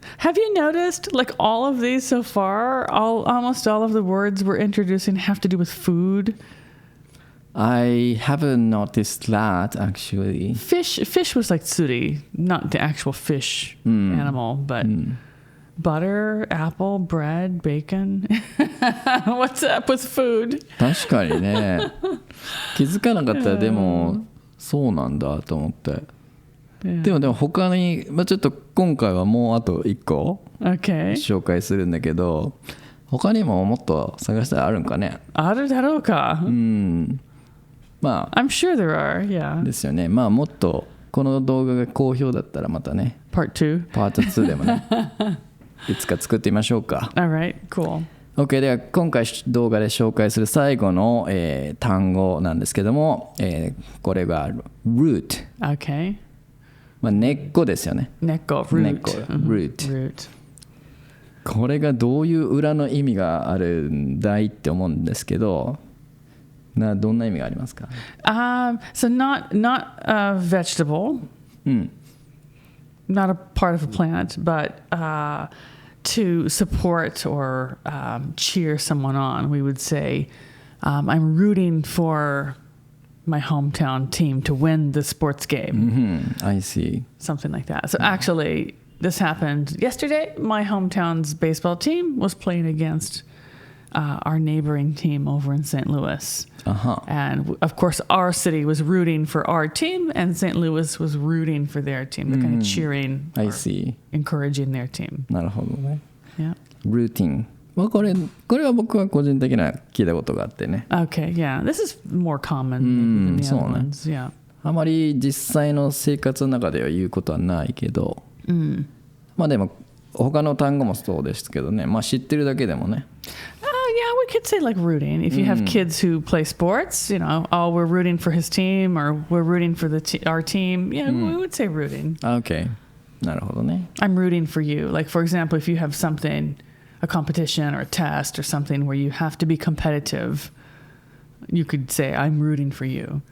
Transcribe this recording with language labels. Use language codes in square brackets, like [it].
[en] Have you noticed, like all of these so far, almost all of the words we're introducing have to do with food? I haven't noticed that actually. Fish was like tsuri, not the actual fish animal, but butter, apple, bread, bacon. What's up with food? [ja] 確かにね。気づかなかったらでもそうなんだと思って。でも他に、ちょっと今回はもうあと1個紹介するんだけど、他にももっと探したらあるんかね。あるだろうか。まあ [en] I'm sure there are, yeah. [ja] ですよね。まあもっとこの動画が好評だったらまたね。 [en] Part 2. [ja] Part 2でもね。いつか作ってみましょうか。 [en] Alright, cool. [ja] OK では今回動画で紹介する最後の、単語なんですけども、これが root。 [en] Okay. [ja] 根っこですよね。根っこ root。根っこ root。これがどういう裏の意味があるんだいって思うんですけど、どんな意味がありますか？ [en] So not a vegetable, not a part of a plant, but to support or cheer someone on. We would say, I'm rooting for my hometown team to win the sports game. I see. Something like that. So actually, this happened yesterday. My hometown's baseball team was playing against our neighboring team over in St. Louis. And of course, our city was rooting for our team, and St. Louis was rooting for their team. They're kind of cheering, I see. encouraging their team. [ja] なるほどね。 [en] Yeah. [ja] ルーティン。これは僕は個人的な聞いたことがあってね。 [en] Okay, yeah. This is more common than the other ones. Yeah. [ja] あまり実際の生活の中では言うことはないけど、まあでも他の単語もそうですけどね、まあ知ってるだけでもね。 [en] Yeah, we could say like rooting. If you have kids who play sports, oh, we're rooting for his team, or we're rooting for our team. Yeah, we would say rooting. [ja] Okay. なるほどね。 [en] I'm rooting for you. Like, for example, if you have something, a competition or a test or something where you have to be competitive, you could say, I'm rooting for you.